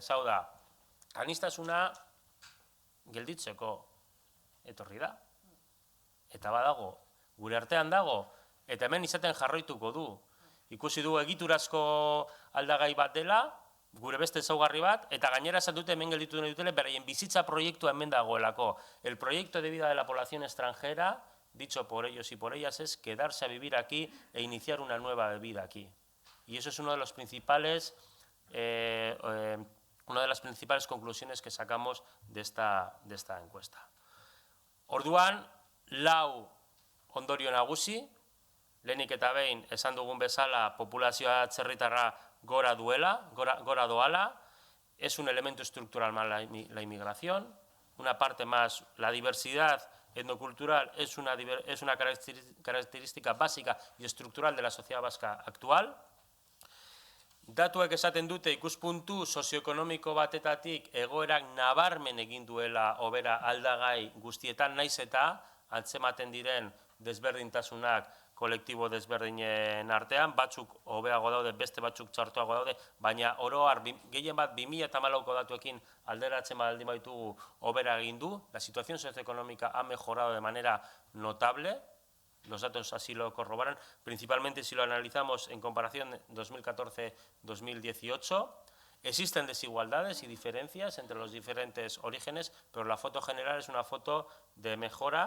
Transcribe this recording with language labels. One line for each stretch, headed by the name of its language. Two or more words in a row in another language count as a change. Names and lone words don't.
Basque: Ez hau da, aniztasuna gelditzeko etorri da. Eta badago, gure artean dago, eta hemen izaten jarraituko du. Ikusi du egiturazko aldagai bat dela, gure beste ezaugarri bat, eta gainera esan dute hemen gelditu nahi dutela, beraien bizitza proiektua hemen dagoelako.
Spanish: El proyecto de vida de la población extranjera, dicho por ellos y por ellas, es quedarse a vivir aquí e iniciar una nueva vida aquí. Y eso es una de las principales conclusiones que sacamos de esta encuesta.
Basque: Orduan, ondorio nagusi, lehenik eta behin esan dugun bezala populazioa atzerritarra gora doala,
Spanish: es un elemento estructural más la inmigración, una parte más la diversidad etnocultural es una característica básica y estructural de la sociedad vasca actual.
Basque: Datuek esaten dute ikuspuntu sozioekonomiko batetatik egoerak nabarmen egin duela hobera aldagai guztietan, naiz eta antzematen diren desberdintasunak kolektibo desberdinen artean, batzuk hobeago daude, beste batzuk txartuago daude, baina oro har, gehien bat 2014ko datuekin alderatzen baldin baitugu hobera egin du,
Spanish: la situación socioeconómica ha mejorado de manera notable, los datos así lo corroboran, principalmente si lo analizamos en comparación 2014-2018. Existen desigualdades y diferencias entre los diferentes orígenes, pero la foto general es una foto de mejora.